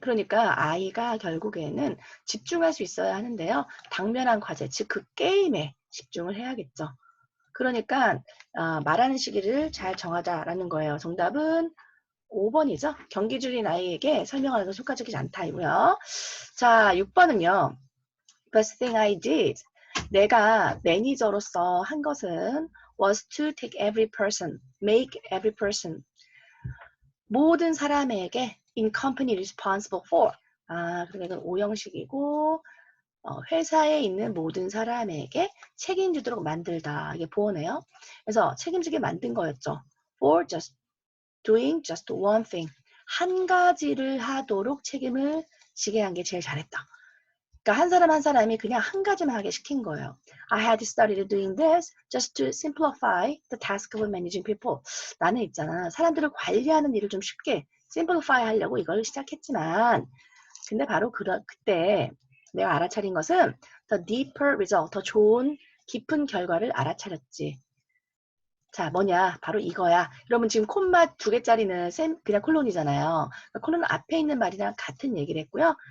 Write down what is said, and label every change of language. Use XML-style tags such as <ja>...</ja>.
<ko>그러니까 아이가 결국에는 집중할 수 있어야 하는데요. 당면한 과제 즉 그 게임에 집중을 해야겠죠. 그러니까 말하는 시기를 잘 정하자라는 거예요. 정답은 5번이죠. 경기 중인 아이에게 설명하는 것은 효과적이지 않다이고요. 자, 6번은요.</ko> <en>First thing I did.</en> <ko>내가 매니저로서 한 것은</ko> <en>was to take every person, make every person.</en> <ko>모든 사람에게</ko> <en>in company responsible for.</en> <ko>그러니까 오형식이고 회사에 있는 모든 사람에게 책임지도록 만들다. 이게 보어네요. 그래서 책임지게 만든 거였죠.</ko> <en>For just doing just one thing.</en> <ko>한 가지를 하도록 책임을 지게 한 게 제일 잘했다. 그러니까 한 사람 한 사람이 그냥 한 가지만 하게 시킨 거예요.</ko> <en>I had started doing this just to simplify the task of managing people.</en> <ko>나는 있잖아. 사람들을 관리하는 일을 좀 쉽게 simplify 하려고 이걸 시작했지만 근데 바로 그때 내가 알아차린 것은</ko> <en>the deeper result,</en> <ko>더 좋은 깊은 결과를 알아차렸지. 자, 뭐냐? 바로 이거야. 여러분 지금 콤마 2개짜리는 그냥 콜론이잖아요. 그러니까 콜론 앞에 있는 말이랑 같은 얘기를 했고요.</ko>